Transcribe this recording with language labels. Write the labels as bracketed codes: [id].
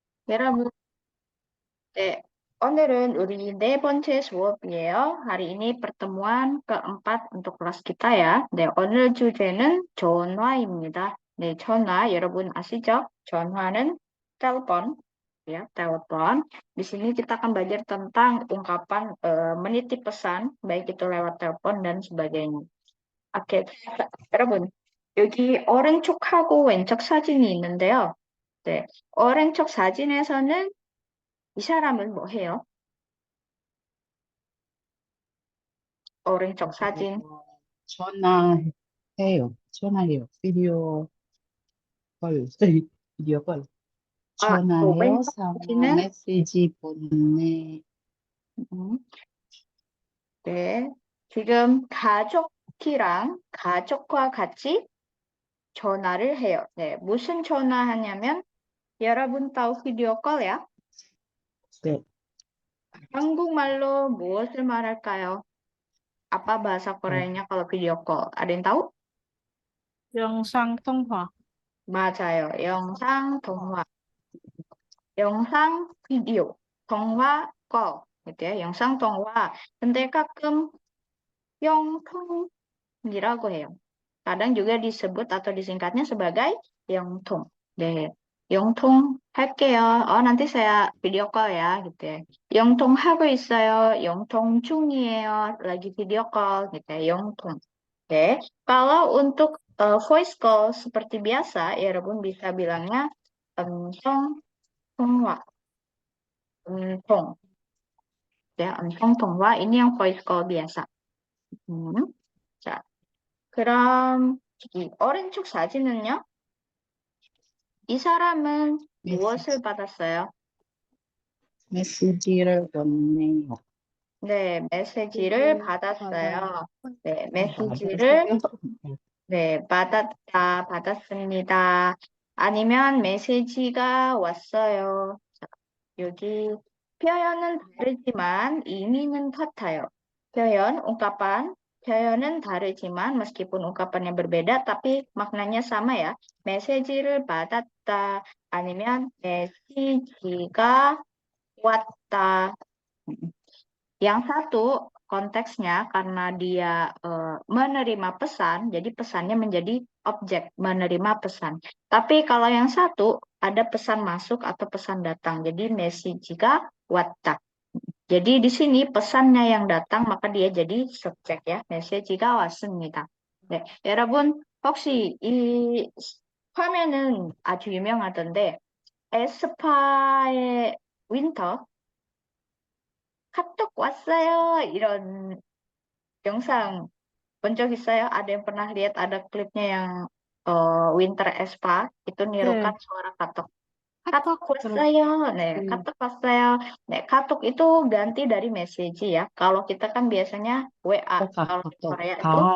[ko] 여러분, 네, 오늘은 우리 네 번째 수업이에요. [id] hari ini pertemuan keempat untuk kelas kita ya. [ko] 네, 오늘 주제는 전화입니다. 네, 전화 여러분 아시죠? 전화는 [id] telepon, ya, telepon. Di sini kita akan belajar tentang ungkapan menitip pesan, baik itu lewat telepon dan sebagainya. [ko] 오케이, 여러분, 여기 오른쪽하고 왼쪽 사진이 있는데요. 네, 오른쪽 사진에서는 이 사람은 뭐 해요? 오른쪽 사진. 전화해요. 전화해요. 비디오 콜. 비디오 콜. 또 전화해요. 왼쪽 상호 사진은 메시지 보내. 음, 네. 지금 가족과 같이 전화를 해요. 네. 무슨 전화하냐면 여러분 [id] tahu video call ya? [ko] 네. 한국말로 무엇을 말할까요? [id] Apa bahasa 어, Koreanya kalau video call? Ada yang tahu? [ko] 영상 통화. 맞아요. 영상 통화. 영상 비디오. 통화 call. [id] gitu ya. [ko] 영상 통화. 근데 가끔 영통이라고 해요. [id] kadang juga disebut atau disingkatnya sebagai 영통. [ko] 네, 영통 할게요. [id] nanti saya video call ya, gitu ya. [ko] 영통 하고 있어요. 영통 중이에요. [id] lagi video call, gitu ya. 영통. Oke, kalau untuk voice call seperti biasa, ya Rebun bisa bilangnya entong 통화, entong. Ya, entong 통화 ini yang voice call biasa. [ko] 자, 그럼 이 오른쪽 사진은요? 이 사람은 무엇을 받았어요? 메시지를 보내요. 네, 메시지를 받았어요. 네, 메시지를 받았어요. 네, 받았습니다. 아니면 메시지가 왔어요. 자, 여기 표현은 다르지만 의미는 같아요. [id] ungkapan, [ko] 표현은 다르지만 [id] meskipun ungkapannya berbeda, tapi maknanya sama ya. [ko] 메시지를 받았다, 아니면 메시지가 왔다. [id] Yang satu konteksnya karena dia menerima pesan, jadi pesannya menjadi objek menerima pesan. Tapi kalau yang satu ada pesan masuk atau pesan datang, jadi [ko] 메시지가 왔다. [id] Jadi di sini pesannya yang datang, maka dia jadi subjek ya. [ko] 메시지가 왔습니다. 네, 여러분 혹시 이 화면은 아주 유명하던데 에스파의 윈터 카톡 왔어요. 이런 영상 본 적 있어요? [id] Ada yang pernah lihat ada klipnya yang Winter Espa itu nirukan [ko] 네, [id] suara katok. [ko] 카톡 Katok 왔어요. 네, katok 왔어요. [id] 네, katok itu ganti dari message ya. Kalau kita kan biasanya WA. Kalau di Korea itu